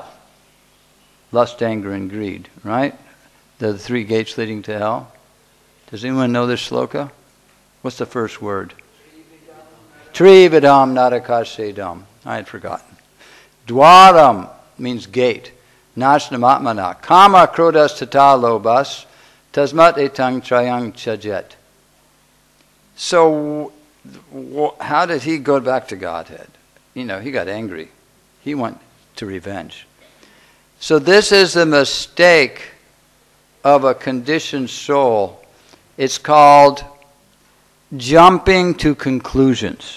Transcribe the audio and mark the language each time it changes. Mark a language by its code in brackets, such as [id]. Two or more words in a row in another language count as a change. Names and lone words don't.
[en] Lust, anger, and greed, right? The three gates leading to hell. Does anyone know this shloka? What's the first word? [sa] Trividam narakassedam. [en] I had forgotten. Dwaram means gate. [sa] Nashnamatmana. Kama krodas tata lobas. Tasmat etang trayang chajet. [en] So, how did he go back to Godhead? He got angry. He went to revenge. So this is the mistake of a conditioned soul. It's called jumping to conclusions.